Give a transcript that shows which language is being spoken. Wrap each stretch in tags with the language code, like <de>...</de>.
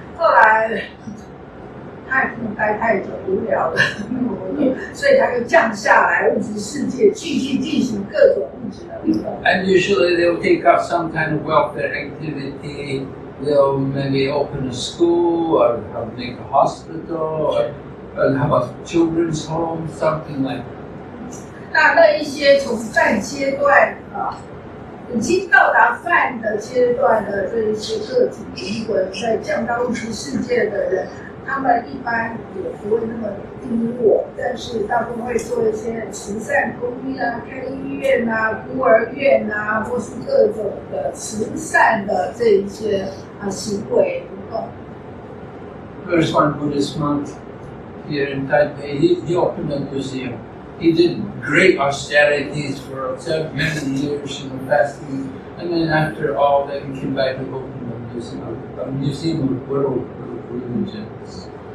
<zh>后来他也不能待太久，无聊了，所以他就降下来物质世界，继续进行各种物质的运动。</zh> <en>And usually they'll take up some kind of welfare activity. They'll maybe open a school or make a hospital or have a children's home, something like that.</en> <zh>那一些从饭阶段已经到达饭的阶段的这一些个体灵魂，在降到物质世界的人，他们一般也不会那么低落，但是大部分会做一些慈善公益开医院孤儿院或是各种的慈善的这一些行为活动。</zh> <en>There's one Buddhist monk here in Taipen. He opened a museum. He did great austerities for many years, fasting, and then after all that, he came back and opened a museum of world religions.</en>